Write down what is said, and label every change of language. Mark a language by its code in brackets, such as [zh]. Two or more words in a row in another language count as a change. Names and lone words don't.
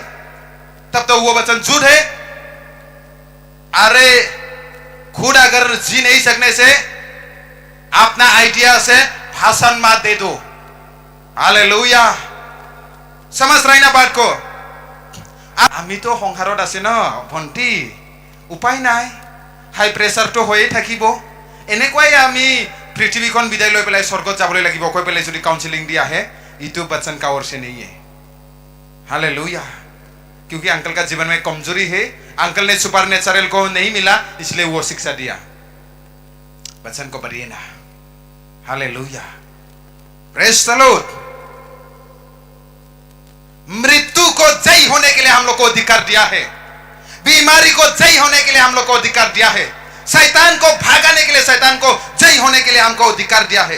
[hi] तब तो वो वचन झूठ है। अरे खुद अगर जी नहीं सकने से अपना आइडिया से भाषण मत दे दो। हालेलुया। समझ रही ना बात को? [as] आमी तो সংসাৰত আছে ন ভন্টি, উপায় নাই। হাই প্ৰেছাৰটো হৈয়ে থাকিব। এনেকুৱাই আমি পৃথিৱীখন বিদায় লৈ পেলাই স্বৰ্গত যাবলৈ লাগিব কৈ পেলাই যদি काउंसलिंग দি আহে, ইটো [hi] बचन का ओर से नहीं है। हालेलुया। क्योंकि अंकल का जीवन में कमजोरी है, अंकल ने सुपरनेचुरल को नहीं मिला इसलिए वो शिक्षा दिया। वचन को पढ़िए ना। हालेलुया। [en] praise the Lord. [hi] मृत्यु को जय होने के लिए हम लोग को अधिकार दिया है, बीमारी को जय होने के लिए हम लोग को अधिकार दिया है, शैतान को भागाने के लिए, शैतान को जय होने के लिए हमको अधिकार दिया है।